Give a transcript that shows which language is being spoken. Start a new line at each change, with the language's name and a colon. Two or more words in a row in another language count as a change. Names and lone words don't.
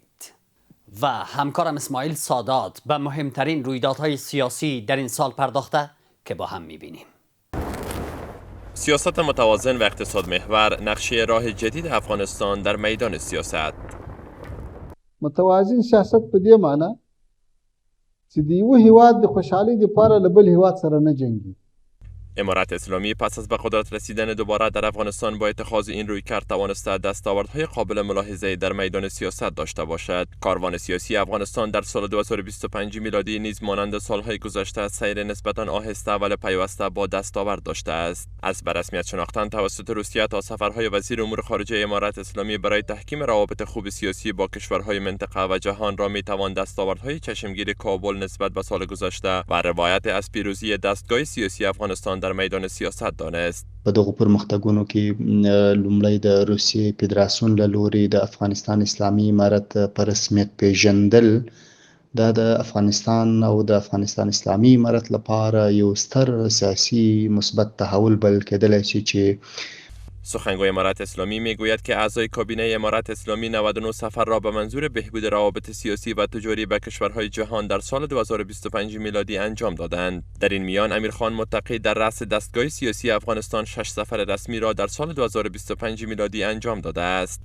Persian: و همکارم اسماعیل سادات به مهمترین رویدادهای سیاسی در این سال پرداخته که با هم میبینیم. سیاست متوازن و اقتصاد محور، نقشه راه جدید افغانستان در میدان سیاست.
Pashto: متوازن سیاست په دې معنی چې د یو هیواد د خوشحالۍ لپاره له بل هیواد سره نه جنګي.
Persian: امارت اسلامی پس از به قدرت رسیدن دوباره در افغانستان با اتخاذ این رویکرد توانسته دستاوردهای قابل ملاحظه در میدان سیاست داشته باشد. کاروان سیاسی افغانستان در سال 2025 میلادی نیز مانند سالهای گذشته سیر نسبتاً آهسته ولی پیوسته با دستاورد داشته است. از به رسمیت شناختن توسط روسیه تا سفرهای وزیر امور خارجه امارت اسلامی برای تحکیم روابط خوب سیاسی با کشورهای منطقه و جهان را میتوان دستاوردهای چشمگیر کابل نسبت به سال گذشته و روایت از پیروزی دستگاه سیاسی افغانستان در میدان سیاست دانست.
Pashto: په دغه پرمختګونو کې لومړی د روسیې فدراسیون له لوري د افغانستان اسلامي امارت په رسمیت پیژندل دا د افغانستان او د افغانستان اسلامي امارت لپاره یو ستر سیاسي مثبت تحول بلل کېدلی شي چې
Persian: سخنگوی امارت اسلامی میگوید که اعضای کابینه امارت اسلامی 99 سفر را به منظور بهبود روابط سیاسی و تجاری به کشورهای جهان در سال 2025 میلادی انجام دادند. در این میان امیرخان متقی در رأس دستگاه سیاسی افغانستان 6 سفر رسمی را در سال 2025 میلادی انجام داده است.